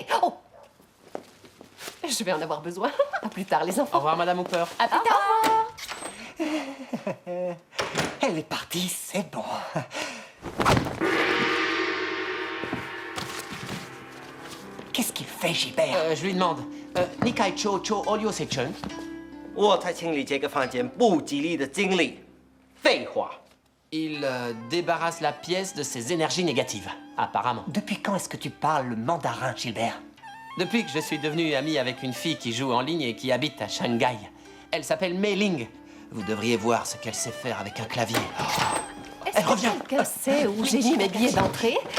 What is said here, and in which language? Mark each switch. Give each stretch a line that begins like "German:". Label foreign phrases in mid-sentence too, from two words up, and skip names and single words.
French: Oh! Je vais en avoir besoin. À plus tard, les Au enfants. revoir, Madame Hooper. À plus tard. Elle est partie, c'est bon. Qu'est-ce qu'il fait, Gilbert? Je lui demande. Nikai Cho Cho Olio Sechun.
Chinese: 我才清理这个房间不吉利的经历。废话，
French: Il débarrasse la pièce de ses énergies négatives, apparemment. Depuis quand est-ce que tu parles le mandarin, Gilbert? Depuis que je suis devenu ami avec une fille qui joue en ligne et qui habite à Shanghai. Elle s'appelle Mei Ling. Vous devriez voir ce qu'elle sait faire avec un clavier. Est-ce que quelqu'un sait où j'ai mis mes billets d'entrée?